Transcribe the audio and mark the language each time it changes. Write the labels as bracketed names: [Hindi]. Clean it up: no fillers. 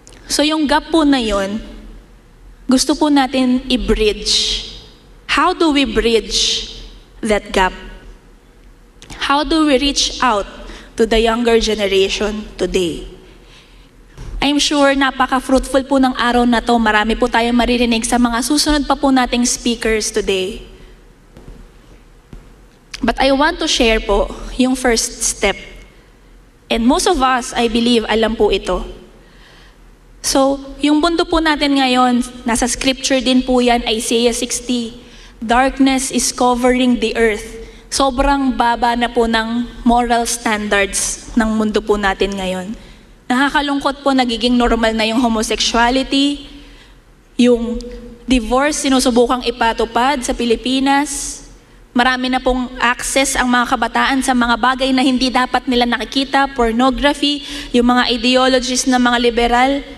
[Filipino] So, yung gap po na yun, gusto po natin i-bridge. [English] How do we bridge that gap? How do we reach out to the younger generation today? [Filipino] I'm sure napaka-fruitful po ng araw na to. Marami po tayong maririnig sa mga susunod pa po nating speakers today. [English] But I want to share po yung first step. And most of us, I believe, [Filipino] alam po ito. So, yung mundo po natin ngayon, nasa scripture din po yan, Isaiah 60. [English] Darkness is covering the earth. [Filipino] Sobrang baba na po ng moral standards ng mundo po natin ngayon. Nakakalungkot po, nagiging normal na yung homosexuality, yung divorce sinusubukang ipatupad sa Pilipinas. Marami na pong access ang mga kabataan sa mga bagay na hindi dapat nila nakikita, pornography, yung mga ideologies ng mga liberal.